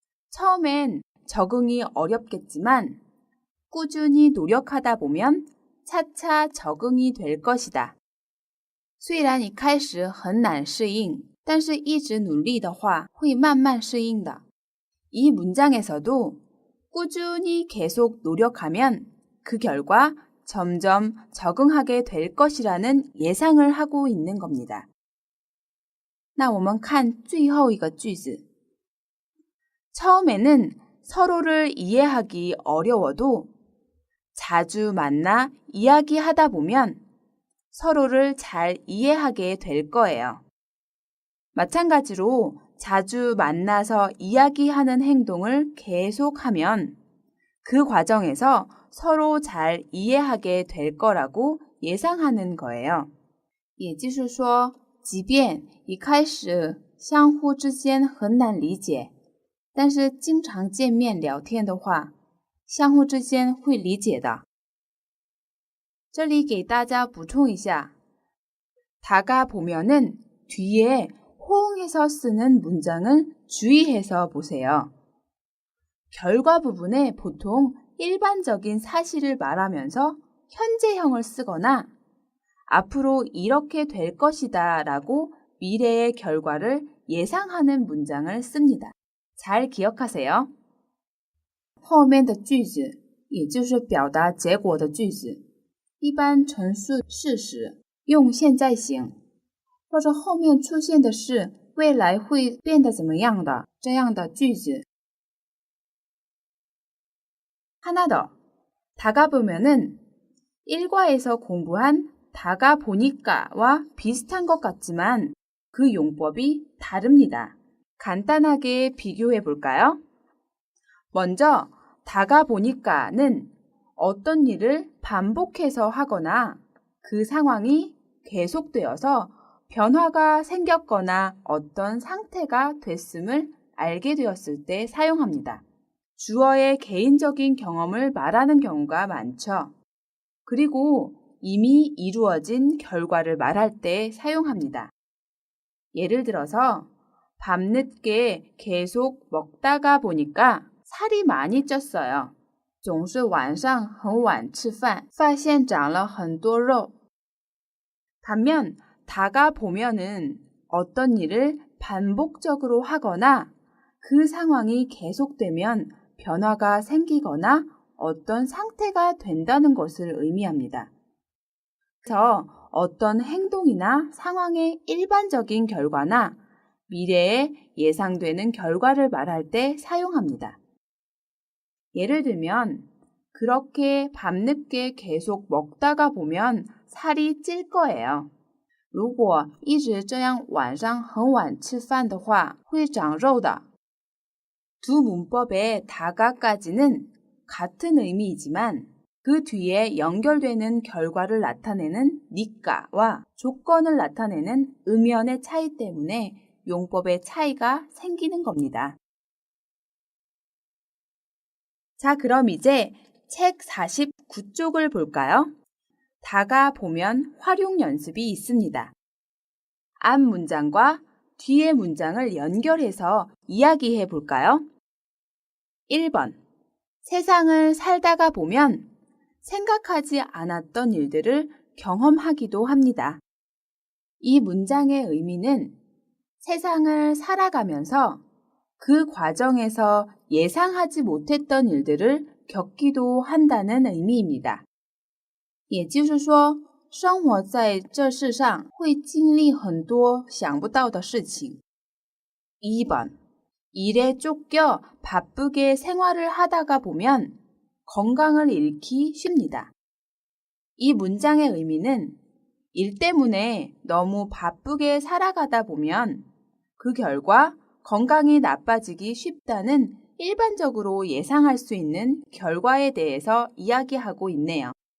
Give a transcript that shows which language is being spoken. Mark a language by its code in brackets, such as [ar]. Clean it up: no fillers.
[ko] 처음엔 적응이 어렵겠지만 꾸준히 노력하다 보면 차차 적응이 될 것이다. [zh] 虽然一开始很难适应，但是一直努力的话，会慢慢适应的。 [ko] 이 문장에서도 꾸준히 계속 노력하면 그 결과 점점 적응하게 될 것이라는 예상을 하고 있는 겁니다. [zh] 那我们看最后一个句子. [ko] 처음에는 서로를 이해하기 어려워도 자주 만나 이야기하다 보면 서로를 잘 이해하게 될 거예요. 마찬가지로 자주 만나서 이야기하는 행동을 계속하면 그 과정에서 서로 잘 이해하게 될 거라고 예상하는 거예요. [zh] 也就是说，即便一开始相互之间很难理解，但是经常见面聊天的话，相互之间会理解的。这里给大家补充一下， [ko] 다가보면은 뒤에 호응해서 쓰는 문장을 주의해서 보세요. 결과 부분에 보통 일반적인 사실을 말하면서 현재형을 쓰거나 앞으로 이렇게 될 것이다 라고 미래의 결과를 예상하는 문장을 씁니다. 잘 기억하세요. [zh] 后面的句子也就是表达结果的句子，一般陈述事实，用现在形，或者后面出现的是未来会变得怎么样的这样的句子。 [ko] 하나 더. 다가보면은 일과에서 공부한 다가보니까와 비슷한 것 같지만 그 용법이 다릅니다. 간단하게 비교해 볼까요? 먼저 다가보니까는 어떤 일을 반복해서 하거나 그 상황이 계속되어서 변화가 생겼거나 어떤 상태가 됐음을 알게 되었을 때 사용합니다. 주어의 개인적인 경험을 말하는 경우가 많죠. 그리고 이미 이루어진 결과를 말할 때 사용합니다. 예를 들어서 밤늦게 계속 먹다가 보니까 살이 많이 쪘어요. [zh] 总是晚上很晚吃饭，发现长了很多肉。 [ko] 반면 다가보면은 어떤 일을 반복적으로 하거나 그 상황이 계속되면 변화가 생기거나 어떤 상태가 된다는 것을 의미합니다. 그래서 어떤 행동이나 상황의 일반적인 결과나 미래에 예상되는 결과를 말할 때 사용합니다. 예를 들면 그렇게 밤늦게 계속 먹다가 보면 살이 찔 거예요. [zh] 如果一直这样晚上很晚吃饭的话，会长肉的。 [ko] 두 문법의 다가까지는 같은 의미이지만 그 뒤에 연결되는 결과를 나타내는 니까와 조건을 나타내는 음연의 차이 때문에 용법의 차이가 생기는 겁니다. 자, 그럼 이제 책 49쪽을 볼까요? 다가보면 활용 연습이 있습니다. 앞 문장과 뒤의 문장을 연결해서 이야기해 볼까요? 1번. 세상을 살다가 보면 생각하지 않았던 일들을 경험하기도 합니다. 이 문장의 의미는 세상을 살아가면서 그 과정에서 예상하지 못했던 일들을 겪기도 한다는 의미입니다. [zh] 也就是说，生活在这世上会经历很多想不到的事情。 [ko] 2번. 일에 쫓겨 바쁘게 생활을 하다가 보면 건강을 잃기 쉽니다. 이 문장의 의미는 일 때문에 너무 바쁘게 살아가다 보면 그 결과 건강이 나빠지기 쉽다는 일반적으로 예상할 수 있는 결과에 대해서 이야기하고 있네요.